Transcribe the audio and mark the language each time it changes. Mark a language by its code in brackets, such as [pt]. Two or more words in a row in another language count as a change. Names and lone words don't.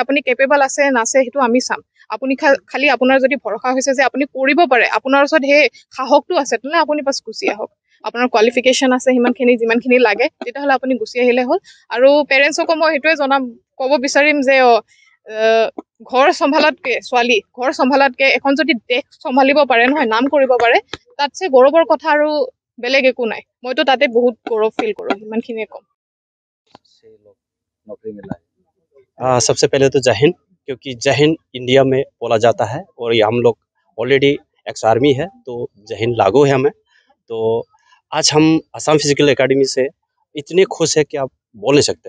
[as] আপুনি কেপেবল আছে নাছে সেইটো আমি চাম আপুনি খালি আপোনাৰ যদি ভৰসা হৈছে যে আপুনি কৰিব পাৰে আপোনাৰ ওচৰত সেই সাহসটো আছে তেনেহ'লে আপুনি বাছ গুচি আহক আপোনাৰ কোৱালিফিকেশ্যন আছে যিমানখিনি লাগে তেতিয়াহ'লে আপুনি গুচি আহিলে হ'ল আৰু পেৰেণ্টছকো মই সেইটোৱে ক'ব বিচাৰিম যে ঘৰ চম্ভালাতকে এখন যদি দেশ চম্ভালিব পাৰে নহয় নাম কৰিব পাৰে তাতছে গৌৰৱৰ কথা আৰু বেলেগ একো নাই মইতো তাতে বহুত গৌৰৱ ফিল কৰোঁ ইমানখিনিয়ে ক'ম [hi] नौकरी मिला है सबसे पहले तो जय हिंद क्योंकि जय हिंद इंडिया में बोला जाता है और ये हम लोग ऑलरेडी [en] ex army [hi] है तो जय हिंद लागू है हमें तो आज हम असम फिजिकल एकेडमी से इतने खुश है कि आप बोल नहीं सकते